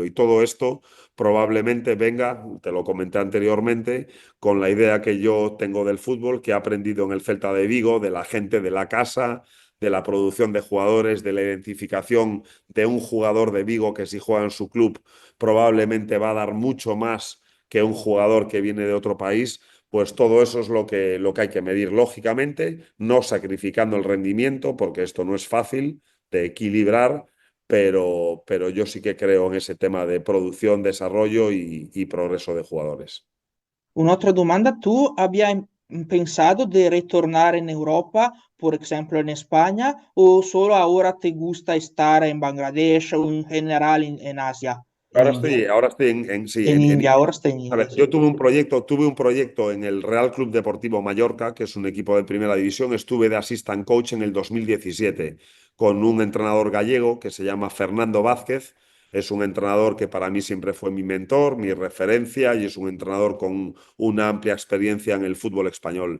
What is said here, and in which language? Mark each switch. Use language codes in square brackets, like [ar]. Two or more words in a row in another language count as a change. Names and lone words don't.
[es] Y todo esto probablemente venga, te lo comenté anteriormente, con la idea que yo tengo del fútbol, que he aprendido en el Celta de Vigo, de la gente de la casa, de la producción de jugadores, de la identificación de un jugador de Vigo que si juega en su club probablemente va a dar mucho más que un jugador que viene de otro país. Pues todo eso es lo que hay que medir lógicamente, no sacrificando el rendimiento, porque esto no es fácil de equilibrar, pero yo sí que creo en ese tema de producción, desarrollo y progreso de jugadores. [it] Un'altra domanda, tu abbia pensato di ritornare in Europa, per esempio in Spagna, o solo [es] ahora te gusta [it] stare in Bangladesh o in generale in Asia, in India? [es] Ahora estoy sí, [it] In [es] en [it] India, ahora stai in [es] A India, ver, [it] sì. [es] yo tuve un proyecto en el Real Club Deportivo Mallorca, que es un equipo de primera división. Estuve de [en] assistant coach [es] en el 2017 con un entrenador gallego que se llama Fernando Vázquez. Es un entrenador que para mí siempre fue mi mentor, mi referencia y es un entrenador con una amplia experiencia en el fútbol español.